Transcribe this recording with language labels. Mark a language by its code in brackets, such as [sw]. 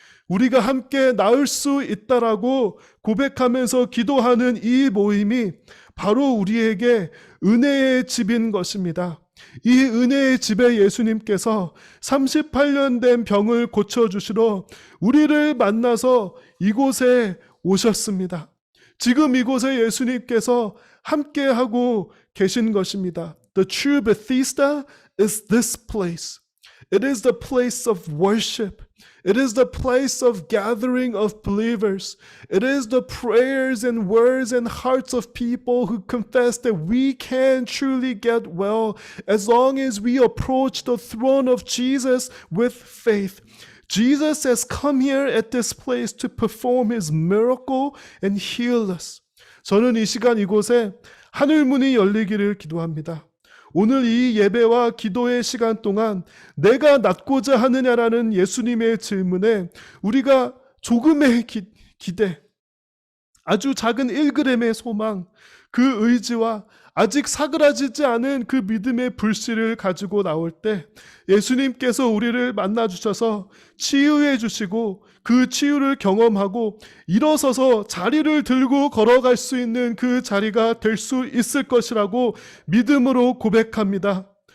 [ko] 우리가 함께 나을 수 있다라고 고백하면서 기도하는 이 모임이 바로 우리에게 은혜의 집인 것입니다. 이 은혜의 집에 예수님께서 38년 된 병을 고쳐주시러 우리를 만나서 이곳에 오셨습니다. 지금 이곳에 예수님께서 함께하고 계신 것입니다. [en] The true Bethesda is this place. It is the place of worship. It is the place of gathering of believers. It is the prayers and words and hearts of people who confess that we can truly get well as long as we approach the throne of Jesus with faith. Jesus has come here at this place to perform his miracle and heal us. [ko] 저는 이 시간 이곳에 하늘문이 열리기를 기도합니다. 오늘 이 예배와 기도의 시간 동안 내가 낫고자 하느냐라는 예수님의 질문에 우리가 조금의 기대, 아주 작은 1g의 소망, 그 의지와 아직 사그라지지 않은 그 믿음의 불씨를 가지고 나올 때 예수님께서 우리를 만나주셔서 치유해 주시고 그 치유를 경험하고 일어서서 자리를 들고 걸어갈 수 있는 그 자리가 될 수 있을 것이라고 믿음으로 고백합니다.